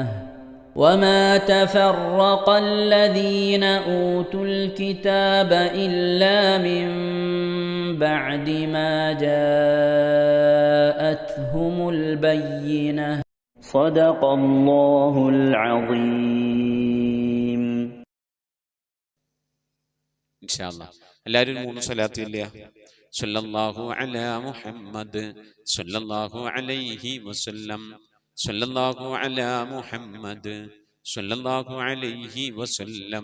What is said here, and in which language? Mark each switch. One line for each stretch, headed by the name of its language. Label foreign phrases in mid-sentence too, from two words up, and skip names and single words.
Arabic: وما تفرق الذين أوتوا الكتاب إلا من بعد ما جاءتهم البينة. صدق الله العظيم. إن شاء الله
Malayalam: എല്ലാവരും 3 സ്വലാത്ത് ഇല്ല.
Arabic: صلى الله على محمد صلى الله عليه وسلم. صلى الله على محمد صلى الله عليه وسلم.